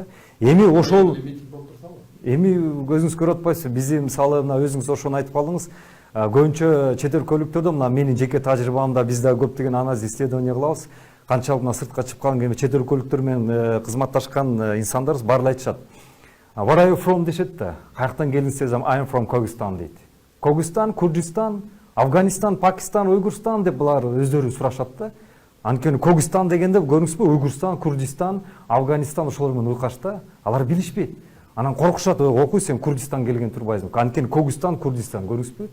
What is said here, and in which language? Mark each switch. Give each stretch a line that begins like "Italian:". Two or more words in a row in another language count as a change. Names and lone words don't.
Kyrgyz: Эми ошол эми өзүңүз көрүп атпайсызбы? Бизи мисалы мына өзүңүз ошону айтып калдыңыз. Көбүнчө чет өлкөлүктөрдө мына менин жеке тажрыйбамда биз да көптөгөн анализ исследование кылабыз. Канчалык мына сыртка чыккан эми чет өлкөлүктөр менен кызматташкан инсандарыбыз баары айтышат.
English: Where are you from
Kyrgyz: дешет да. Каяктан келдиңиз десем
English: I am from
Kyrgyz: Кыргызстан дейт. Кыргызстан, Курдистан, Афганистан, Пакистан, Уйгурстан деп булар өздөрү сурашат да. Анткени Кыргызстан дегенде көрдүңүзбү, Уйгурстан, Курдистан, Афганистан ошолор менен уйкаш да. Алар билишпейт. Анан коркушат, окуй сен Курдистан келген турбайсың. Анткени Кыргызстан, Курдистан көрдүңүзбү?